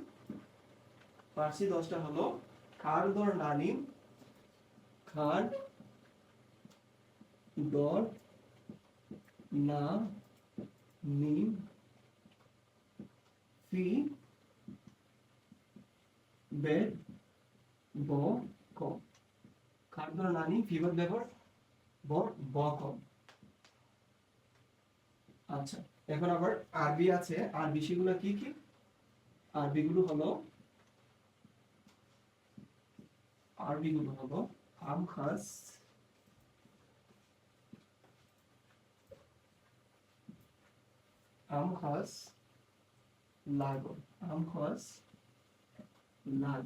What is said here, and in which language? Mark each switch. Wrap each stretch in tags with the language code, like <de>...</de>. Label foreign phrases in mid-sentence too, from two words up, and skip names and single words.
<bn>ফার্সি 10টা হলো খারদর নানি, খার দর না নি ফি বে ব ক। খারদর নানি ফিবর বেবর ব ব ক। আচ্ছা, এখন আবার আরবি আছে। আরবি সেগুলো কি কি? আরবিগুলো হলো আম খাস, আম খাস লাগো, আম খাস লাগো।</bn>